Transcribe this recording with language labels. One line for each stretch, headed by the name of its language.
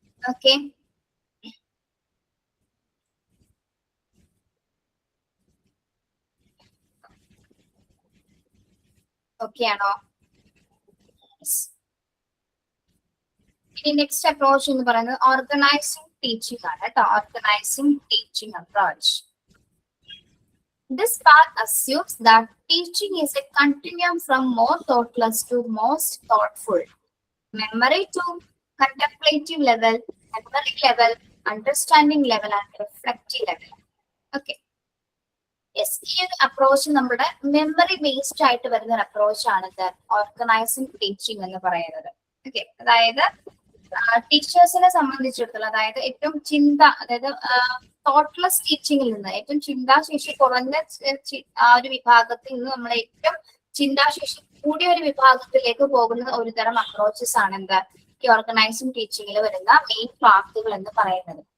Malayalam: Okay, okay ആണോ? ഇനി next approach എന്ന് പറയുന്നത് ഓർഗനൈസിംഗ് ടീച്ചിങ് ആണ് കേട്ടോ. Organising teaching approach.
English: This path assumes that teaching is a continuum from more thoughtless to most thoughtful, memory to contemplative level, memory level, understanding level and reflective level. Okay.
Malayalam: Yes, ഈ ഒരു approach നമ്മുടെ memory based ആയിട്ട് വരുന്ന ഒരു approach ആണ് organising teaching എന്ന് പറയുന്നത്. Okay, അതായത് ടീച്ചേഴ്സിനെ സംബന്ധിച്ചിടത്തോളം അതായത് ഏറ്റവും അതായത് തോട്ട്ലെസ് ടീച്ചിങ്ങിൽ നിന്ന് ഏറ്റവും ചിന്താശേഷി കുറഞ്ഞ ആ ഒരു വിഭാഗത്തിൽ നിന്ന് നമ്മൾ ഏറ്റവും ചിന്താശേഷി കൂടിയ ഒരു വിഭാഗത്തിലേക്ക് പോകുന്ന ഒരു തരം അപ്രോച്ചസ് ആണ് ഈ ഓർഗനൈസിംഗ് ടീച്ചിങ്ങിൽ വരുന്ന മെയിൻ പാത്തുകൾ എന്ന് പറയുന്നത്.